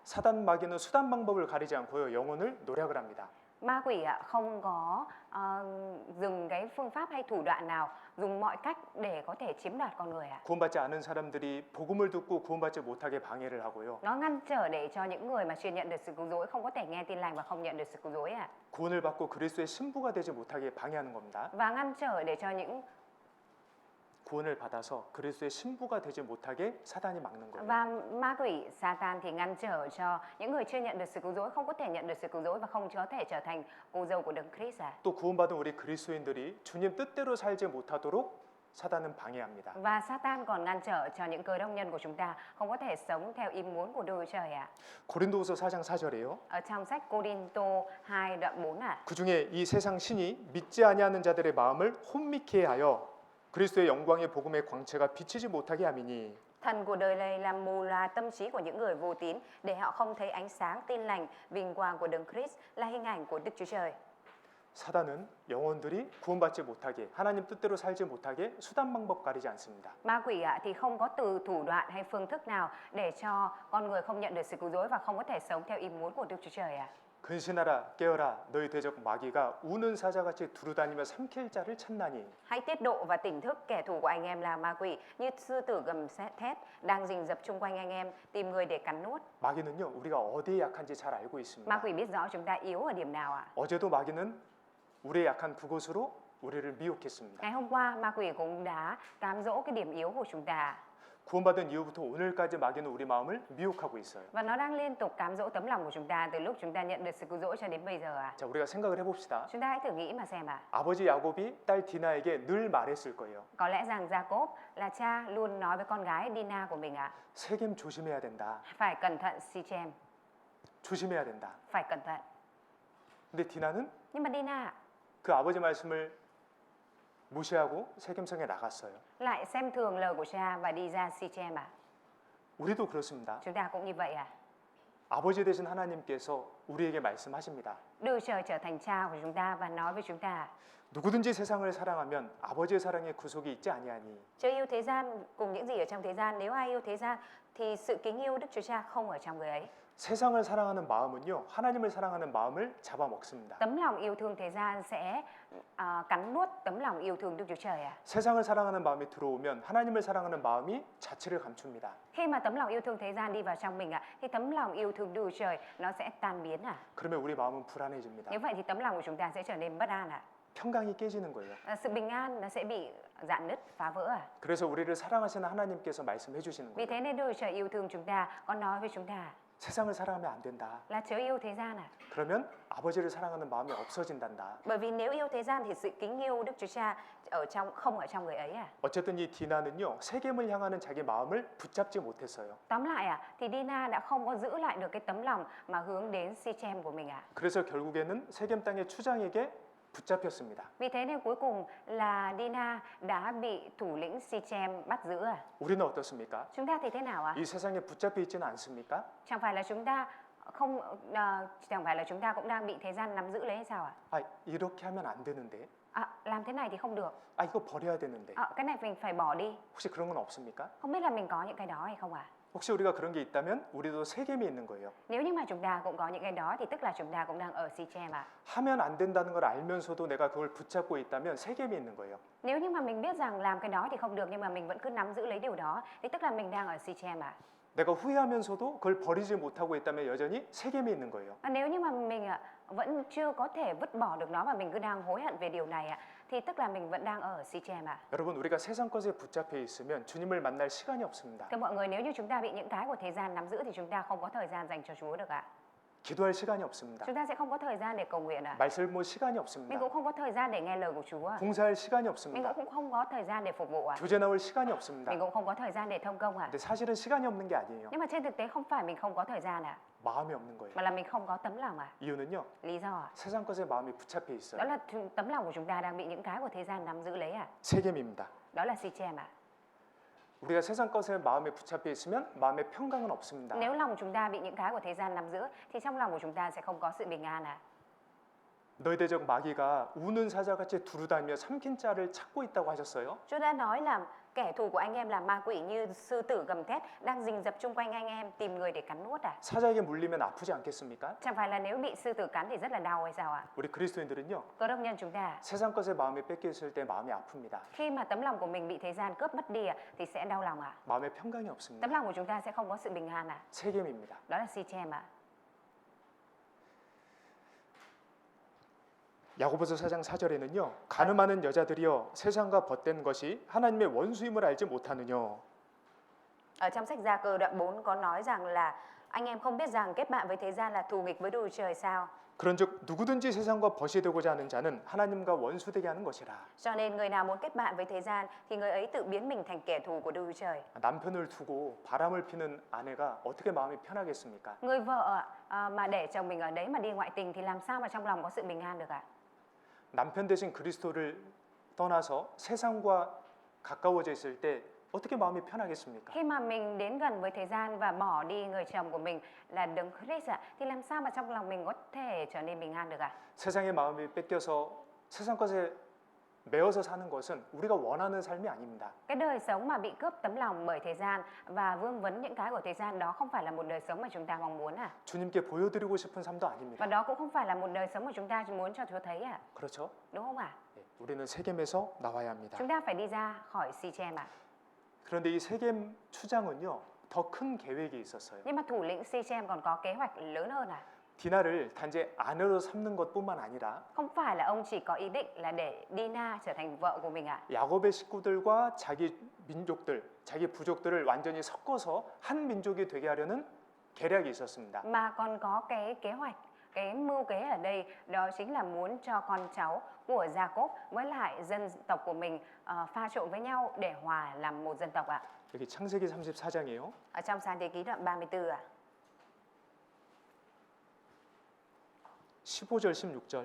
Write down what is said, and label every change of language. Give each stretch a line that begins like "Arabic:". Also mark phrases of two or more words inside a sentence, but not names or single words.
Korean: 사단 마귀는 수단 방법을 가리지 않고요 영혼을 노략을 합니다.
Vietnamese: Ma quỷ ạ không có dùng cái phương pháp hay thủ đoạn nào, dùng mọi cách để có thể chiếm đoạt con người ạ.
Korean: 구원받지 않은 사람들이 복음을 듣고 구원받지 못하게 방해를 하고요.
Vietnamese: Nó ngăn trở để cho những người mà chưa nhận được sự cứu rỗi không có thể nghe tin lành và không nhận được sự cứu rỗi ạ.
Korean: 구원을 받고 그리스도의 신부가 되지 못하게 방해하는 겁니다.
Vietnamese: Và ngăn trở để cho những
Korean: 구원을 받아서 그리스도의 신부가 되지 못하게 사단이 막는 거예요.
Vietnamese: Và ma quỷ Satan thì ngăn trở cho những người chưa nhận được sự cứu rỗi không có thể nhận được sự cứu rỗi và không có thể trở thành cô dâu của Đấng Christ ạ.
Korean: 또 구원받은 우리 그리스도인들이 주님 뜻대로 살지 못하도록 사단은 방해합니다.
Vietnamese: Và Satan còn ngăn trở cho những cơ đốc nhân của chúng ta không có thể sống theo ý muốn của Đức Chúa Trời ạ.
Korean: 고린도후서 4장 4절이에요.
Vietnamese: Ở trong sách Cô-rin-tô 2 đoạn 4 ạ.
Korean: 그 중에 이 세상 신이 믿지 아니하는 자들의 마음을 혼미케 하여 그리스도의 영광의 복음의 광채가 비치지 못하게 함이니.
Vietnamese: Thần của đời này làm mù loà tâm trí của những người vô tín để họ không thấy ánh sáng tin lành vinh quang của Đấng Christ là hình ảnh của Đức Chúa Trời.
Korean: 사단은 영혼들이 구원받지 못하게 하나님 뜻대로 살지 못하게 수단 방법 가리지 않습니다.
Vietnamese: Ma quỷ ạ thì không có từ thủ đoạn hay phương thức nào để cho con người không nhận được sự cứu rỗi và không có thể sống theo ý muốn của Đức Chúa Trời ạ.
Korean: 근신하라 깨어라 너희 대적 마귀가 우는 사자같이 두루다니며 삼킬 자를 찾나니.
Vietnamese: Hãy tiết độ và tỉnh thức, kẻ thù của anh em là ma quỷ như sư tử gầm thét đang rình rập chung quanh anh em tìm người để cắn nuốt.
Korean: 마귀는요 우리가 어디에 약한지 잘 알고
Vietnamese: Ma
Korean: 있습니다.
Vietnamese: quỷ biết rõ chúng ta yếu ở điểm nào ạ.
Korean: 어제도 마귀는 우리의 약한 그곳으로 우리를 미혹했습니다.
Vietnamese: Ngày hôm qua ma quỷ cũng đã cám dỗ cái điểm yếu của chúng ta.
Korean: 구원받은 이후부터 오늘까지 마귀는 우리 마음을 미혹하고 있어요.
Vietnamese: Và nó đang liên tục cám dỗ tấm lòng của chúng ta từ lúc chúng ta nhận được sự cứu rỗi cho đến bây giờ ạ.
Korean: 자, 우리가 생각을 해봅시다.
Vietnamese: Chúng ta hãy thử nghĩ mà xem ạ.
Korean: 아버지 야곱이 딸 디나에게 늘 말했을 거예요.
Vietnamese: Có lẽ rằng Jacob là cha luôn nói với con gái Dina của mình ạ.
Korean: 세겜 조심해야 된다.
Vietnamese: Phải cẩn thận Sichem,
Korean: 조심해야 된다.
Vietnamese: phải cẩn thận.
Korean: 근데 디나는
Vietnamese: Nhưng mà Dina
Korean: 그 아버지 말씀을 무시하고 세겜성에 나갔어요.
Vietnamese: lại xem thường lời của cha và đi ra Sichem ạ.
Korean: 우리도 그렇습니다.
Vietnamese: Chúng ta cũng như vậy ạ.
Korean: 아버지 되신 하나님께서 우리에게 말씀하십니다.
Vietnamese: Đức Trời trở thành cha của chúng ta và nói với chúng ta:
Korean: 누구든지 세상을 사랑하면 아버지의 사랑에 구속이 있지 아니하니.
Vietnamese: Chớ yêu thế gian cùng những gì ở trong thế gian. Nếu ai yêu thế gian thì sự kính yêu Đức Chúa Cha không ở trong người ấy.
Korean: 세상을 사랑하는 마음은요 하나님을 사랑하는 마음을 잡아먹습니다.
Vietnamese: Tấm lòng yêu thương thế gian sẽ cắn nuốt tấm lòng yêu thương Đức Chúa Trời ạ.
Korean: 세상을 사랑하는 마음이 들어오면 하나님을 사랑하는 마음이 자취를 감춥니다.
Vietnamese: Khi mà tấm lòng yêu thương thế gian đi vào trong mình ạ, thì tấm lòng yêu thương Đức Chúa Trời nó sẽ tan biến ạ.
Korean: 그러면 우리 마음은 불안해집니다.
Vietnamese: Như vậy thì tấm lòng của chúng ta sẽ trở nên bất an ạ.
Korean: 평강이 깨지는 거예요.
Vietnamese: Sự bình an nó sẽ bị rạn nứt, phá vỡ ạ.
Korean: 그래서 우리를 사랑하시는 하나님께서 말씀해 주시는
Vietnamese: Vì
Korean: 거예요.
Vietnamese: thế nên Đức Chúa Trời yêu thương chúng ta, con nói với chúng ta
Korean: 세상을 사랑하면 안 된다.
Vietnamese: là chớ yêu thế gian ạ.
Korean: 그러면 아버지를 사랑하는 마음이 없어진단다.
Vietnamese: Bởi vì nếu yêu thế gian thì sự kính yêu Đức Chúa Cha không ở trong người ấy ạ.
Korean: 어쨌든 이 디나는요 세겜을 향하는 자기 마음을 붙잡지 못했어요.
Vietnamese: Tóm lại ạ, thì Dina đã không có giữ lại được cái tấm lòng mà hướng đến Sichem của mình ạ.
Korean: 그래서 결국에는 세겜 땅의 추장에게 붙잡혔습니다.
Vietnamese: Vì thế nên cuối cùng là Dina đã bị thủ lĩnh Sichem bắt giữ ạ.
Korean: 우리는 어떻습니까?
Vietnamese: Chúng ta thì thế nào ạ?
Korean: 이 세상에 붙잡혀 있지는 않습니까?
Vietnamese: Chẳng phải là chúng ta cũng đang bị thế gian nắm giữ lấy hay sao ạ?
Korean: 아, 이렇게 하면 안 되는데.
Vietnamese: Làm thế này thì không được.
Korean: 아, 이거 버려야 되는데.
Vietnamese: Cái này mình phải bỏ đi.
Korean: 혹시 그런 건 없습니까?
Vietnamese: Không biết là mình có những cái đó hay không ạ?
Korean: 혹시 우리가 그런 게 있다면 우리도 세겜에 있는 거예요.
Vietnamese: Nếu như mà chúng ta cũng có những cái đó thì tức là chúng ta cũng đang ở Sichem ạ.
Korean: 하면 안 된다는 걸 알면서도 내가 그걸 붙잡고 있다면 세겜에 있는 거예요.
Vietnamese: Nếu như mà mình biết rằng làm cái đó thì không được nhưng mà mình vẫn cứ nắm giữ lấy điều đó thì tức là mình đang ở Sichem ạ.
Korean: 내가 후회하면서도 그걸 버리지 못하고 있다면 여전히 세겜에 있는 거예요.
Vietnamese: Nếu như mà mình vẫn chưa có thể vứt bỏ được nó mà mình cứ đang hối hận về điều này ạ thì tức là mình vẫn đang ở Sichem ạ.
Korean: 여러분 우리가 세상 것에 붙잡혀 있으면 주님을 만날 시간이 없습니다.
Vietnamese: Thưa mọi người, nếu như chúng ta bị những cái của thế gian nắm giữ thì chúng ta không có thời gian dành cho Chúa được ạ.
Korean: 기도할 시간이 없습니다.
Vietnamese: Chúng ta sẽ không có thời gian để cầu nguyện ạ.
Korean: 말씀 볼 시간이
Vietnamese: Mình
Korean: 없습니다.
Vietnamese: cũng không có thời gian để nghe lời của Chúa.
Korean: 봉사할 시간이
Vietnamese: Mình
Korean: 없습니다.
Vietnamese: cũng không có thời gian để phục vụ ạ.
Korean: 교제 나올 시간이 없습니다.
Vietnamese: Mình cũng không có thời gian để thông công ạ.
Korean: 근데 사실은 시간이 없는 게 아니에요.
Vietnamese: Nhưng mà trên thực tế không phải mình không có thời gian ạ,
Korean: 마음이 없는 거예요.
Vietnamese: mà là mình không có tấm lòng ạ.
Korean: 이유는요.
Vietnamese: Lý do ạ?
Korean: 세상 것에 마음이 붙잡혀
Vietnamese: Đó
Korean: 있어요.
Vietnamese: là tấm lòng của chúng ta đang bị những cái của thế gian nắm giữ lấy ạ.
Korean: 세겜입니다.
Vietnamese: Đó là Sichem ạ.
Korean: 우리가 세상 것에 마음에 붙잡혀 있으면 마음에 평강은 없습니다.
Vietnamese: Nếu lòng chúng ta bị những cái của thế gian nắm giữ thì trong lòng của chúng ta sẽ không có sự bình an ạ.
Korean: 너희 대적 마귀가 우는 사자같이 두루다니며 삼킨 자를 찾고 있다고 하셨어요.
Vietnamese: Chúa đã nói là kẻ thù của anh em là ma quỷ như sư tử gầm thét đang rình rập chung quanh anh em tìm người để cắn nuốt ạ.
Korean: 사자에게 물리면 아프지 않겠습니까?
Vietnamese: Chẳng phải là nếu bị sư tử cắn thì rất là đau hay sao ạ?
Korean: 우리 그리스도인들은요.
Vietnamese: Cơ đốc nhân chúng ta
Korean: 세상 것에 마음이 뺏겨 있을 때 마음이 아픕니다.
Vietnamese: khi mà tấm lòng của mình bị thế gian cướp mất đi ạ thì sẽ đau lòng ạ.
Korean: 마음에 평강이 없습니다.
Vietnamese: Tấm lòng của chúng ta sẽ không có sự bình an ạ.
Korean: 세겜입니다.
Vietnamese: Đó là Sichem ạ.
Korean: 야고보서 4장 4절에는요. 가늠하는 여자들이여 세상과 벗된 것이 하나님의 원수임을 알지 못하느뇨.
Vietnamese: Ở trong sách Gia Cơ đoạn 4 có nói rằng là anh em không biết rằng kết bạn với thế gian là thù nghịch với Đức Chúa Trời sao?
Korean: 그런즉 누구든지 세상과 벗이 되고자 하는 자는 하나님과 원수되게 하는 것이라.
Vietnamese: Cho nên người nào muốn kết bạn với thế gian thì người ấy tự biến mình thành kẻ thù của Đức Chúa Trời.
Korean: 남편을 두고 바람을 피는 아내가 어떻게 마음이 편하겠습니까?
Vietnamese: Người vợ mà để chồng mình ở đấy mà đi ngoại tình thì làm sao mà trong lòng có sự bình an được ạ?
Korean: 남편 대신 그리스도를 떠나서 세상과 가까워져 있을 때 어떻게 마음이 편하겠습니까?
Vietnamese: Khi mà mình đến gần với thế gian và bỏ đi người chồng của mình là Đấng Christ ạ, thì làm sao mà trong lòng mình có thể trở nên bình an được ạ?
Korean: 세상의 마음이 뺏겨서 세상 것에 매어서 사는 것은 우리가 원하는 삶이 아닙니다.
Vietnamese: Cái đời sống mà bị cướp tấm lòng bởi thế gian và vương vấn những cái của thế gian đó không phải là một đời sống mà chúng ta mong muốn à?
Korean: 주님께 보여드리고 싶은 삶도 아닙니다.
Vietnamese: Và đó cũng không phải là một đời sống mà chúng ta muốn cho Chúa thấy à?
Korean: 그렇죠?
Vietnamese: Đúng không ạ?
Korean: 예, 우리는 세겜에서 나와야 합니다.
Vietnamese: Chúng ta phải đi ra khỏi Sichem ạ.
Korean: 그런데 이 세겜 추장은요, 더 큰 계획이 있었어요.
Vietnamese: Nhưng mà thủ lĩnh Sichem còn có kế hoạch lớn hơn à?
Korean: 디나를 단지 아내로 삼는 것뿐만 아니라
Vietnamese: Không phải là ông chỉ có ý định là để Dina trở thành vợ của mình ạ.
Korean: 야곱의 식구들과 자기 민족들, 자기 부족들을 완전히 섞어서 한 민족이 되게 하려는 계략이 있었습니다.
Vietnamese: Mà còn có cái kế hoạch, cái mưu kế ở đây đó chính là muốn cho con cháu của Jacob với lại dân tộc của mình pha trộn với nhau để hòa làm một dân tộc ạ.
Korean: 여기 창세기 34장이에요.
Vietnamese: Ở trong Sáng Thế Ký đoạn 34 ạ.
Korean: 15절 16절.